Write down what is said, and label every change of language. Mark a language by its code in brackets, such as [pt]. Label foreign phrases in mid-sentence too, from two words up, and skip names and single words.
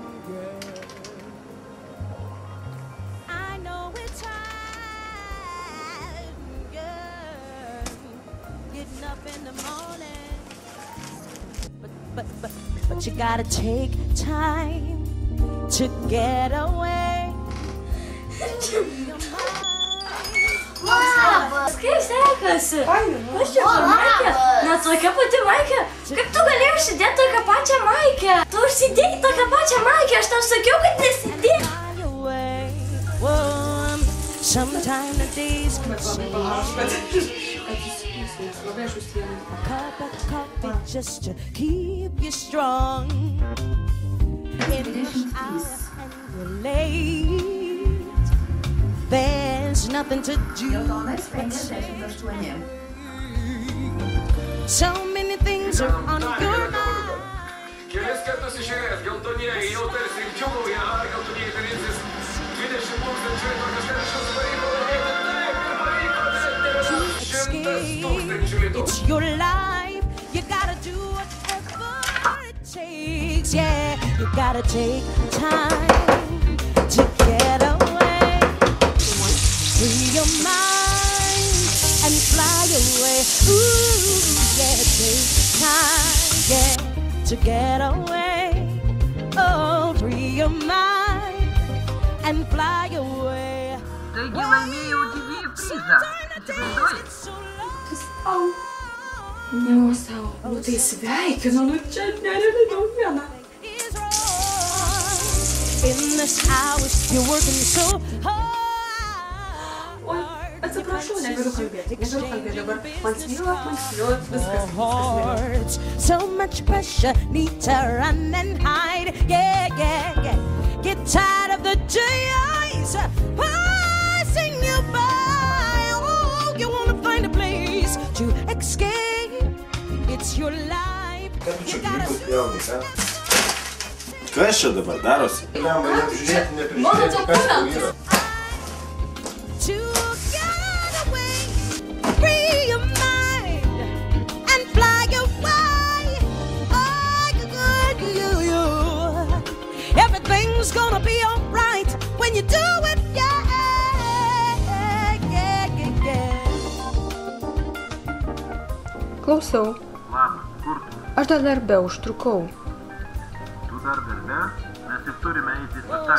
[en] I know it's hard, girl, getting up in the morning. But you gotta take time to get away. [lt] Kaip sekasi? Aš čia Maikė. Net tokia pati Maikė. Kaip tu galėjai užsidėti tokią pačią Maikę? Tu užsidėjai tokią pačią Maikę, aš tau sakiau, kad nesidėk. [en] Sometimes the days can a cup of coffee just to keep you strong. In the hour and you're late, there's nothing to do. So many things are on your mind. [lt] Kelis kartus išėjęs, geltonieji, jau tarsi ir džiūgauja, geltonieji darysis 20 tūkstančių ir kažkas šios pavyko, [en] It's your life, you gotta do whatever it takes, yeah. You gotta take time to get away. Free your mind and fly away. Ooh, yeah, take time, yeah, to get away. Oh, free your mind and fly away. [lt] Taigi laimėjau TV prizą. Įsivaizduoji? Au. Nu, sau. Nu, tai sveikinu. Nu, čia nerealiai naujiena. [en] In this hours you're working so hard. [lt] Oi, atsiprašau, negaliu kalbėti. Negaliu kalbėti dabar. Man svyla, viskas. [en] So much pressure, need to run and hide. Yeah, yeah, yeah. Get tired of the joys passing you by. Oh, you wanna find a place to escape. It's your life. You gotta [lt] Kas čia dabar darosi? Mano dokumentas. [en] to get away, free your mind and fly away. Oh, you. Everything's gonna be alright when you do it, yeah. [lt] Klausau. Laba, kur tu? Aš dar darbe užtrukau. Tu dar darbe? Mes tik turime eiti į spektaklį.